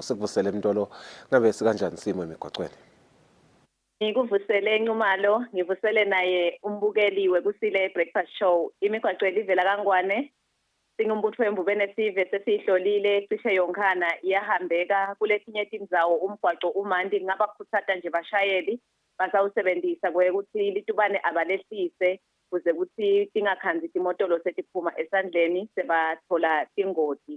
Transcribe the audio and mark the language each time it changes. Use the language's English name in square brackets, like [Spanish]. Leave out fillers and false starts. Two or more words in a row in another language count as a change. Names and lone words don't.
[Swati] Sikuvusele Mntolo, ngabe sikanjani simo emigwaqweni? Ngikuvusele Nxumalo, ngivusele naye umbukeliwe Kusile breakfast show. Imigwaqo elivela kangwane singumbutho wembubene sive sesihlolile cishe yonkhana iyahambeka kulesinye indzawo umgwaqo umandi ngaba kuthatha nje bashayeli basawusebenzisa kwekuthi litubane abalehlise kuze kuthi tingakhanzi timotolo setiphuma esandleni sebathola tingozi.